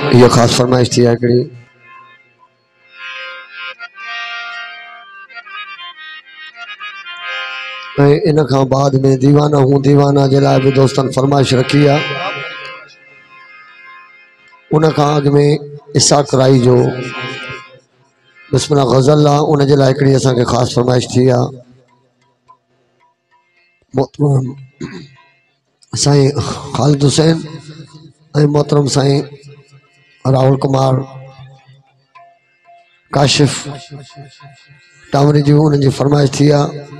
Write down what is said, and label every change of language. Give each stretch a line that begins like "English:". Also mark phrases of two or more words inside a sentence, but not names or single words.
Sindhi: ये खास फरमाइश थी हिकिड़ी। इन खां बाद में दीवाना हूँ दीवाना जे लाइ भी दोस्तन फरमाइश रखी है। उन खां अॻु में इसाक राई जो बिस्मिल्लाह गज़ल आहे, उन जे लाइ हिकिड़ी असांखे ख़ासि फरमाइश थी आहे। मोहतरम साईं ख़ालिद हुसैन ऐं मोहतरम साईं राहुल कुमार काशिफ टावरी जी, उन्हनि जी फरमाइश थी आहे।